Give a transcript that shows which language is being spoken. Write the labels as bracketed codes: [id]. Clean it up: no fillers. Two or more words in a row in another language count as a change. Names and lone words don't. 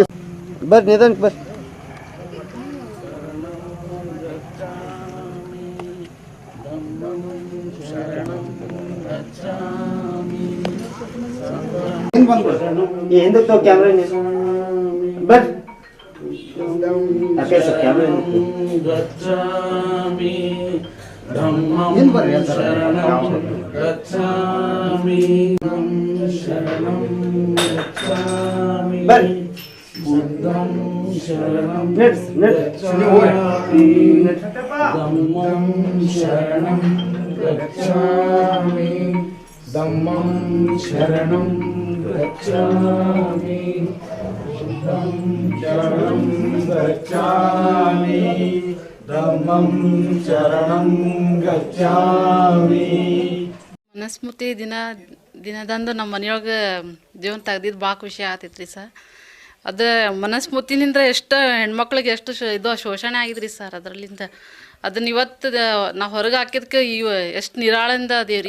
[kn] ಬಸ್ ನಿಧಾನ ಬಸ್ ಹಿಂದಕ್ಕೆ ಕ್ಯಾಮ್ರಾ ಬಸ್ [pi] ಗಚ್ಚಾಮಿ ಧಮ್ಮಂ ಶರಣಂ ಗಚ್ಚಾಮಿ ಶರಣಂ ಗಚ್ಚಾಮಿ ಬುದ್ಧಂ ಶರಣಂ ಗಚ್ಚಾಮಿ ಧಮ್ಮಂ ಶರಣಂ ಗಚ್ಚಾಮಿ ಧಮ್ಮಂ ಶರಣಂ ಗಚ್ಚಾಮಿ ಬುದ್ಧಂ ಶರಣಂ ಗಚ್ಚಾಮಿ ಧಮ್ಮಂ ಶರಣಂ ಗಚ್ಚಾಮಿ. [kn] ಮನಸ್ಮೃತಿ ದಿನದಂದು ನಮ್ಮ ಮನೆಯೊಳಗೆ ಜೀವನ ತೆಗ್ದಿದ್ದು ಭಾಳ ಖುಷಿ ಆಗ್ತೈತ್ರಿ ಸರ್. ಅದು ಮನಸ್ಮೃತಿನಿಂದ ಎಷ್ಟು ಹೆಣ್ಮಕ್ಳಿಗೆ ಎಷ್ಟು ಇದು ಶೋಷಣೆ ಆಗಿದ್ರಿ ಸರ್. ಅದರಲ್ಲಿಂದ ಅದನ್ನ ಇವತ್ತು ನಾವು ಹೊರಗೆ ಹಾಕಿದ್ಕೆ ಎಷ್ಟು ನಿರಾಳಿಂದ ಅದೇವ್ರಿ.